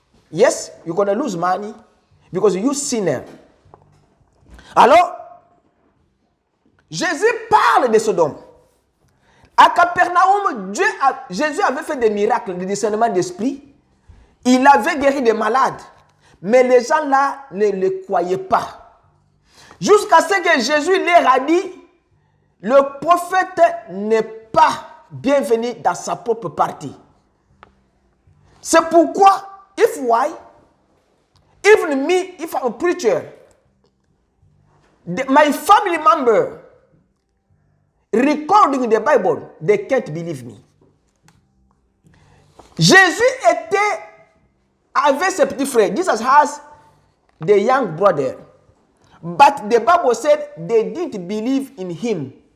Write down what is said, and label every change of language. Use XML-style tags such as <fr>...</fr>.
<en>Yes, you're going to lose money because you sinner.</en> <fr>Alors, Jésus parle de Sodome. À Capernaum, Jésus avait fait des miracles de discernement d'esprit. Il avait guéri des malades. Mais les gens là ne le croyaient pas. Jusqu'à ce que Jésus leur a dit, le prophète n'est pas bienvenu dans sa propre partie. C'est pourquoi,</fr> <en>even me, if I'm a preacher, my family member recording the Bible, they can't believe me.</en> <fr>Jésus était avec ses petits frères.</fr> <en>Jesus has the young brother. But the Bible said they didn't believe in him.</en>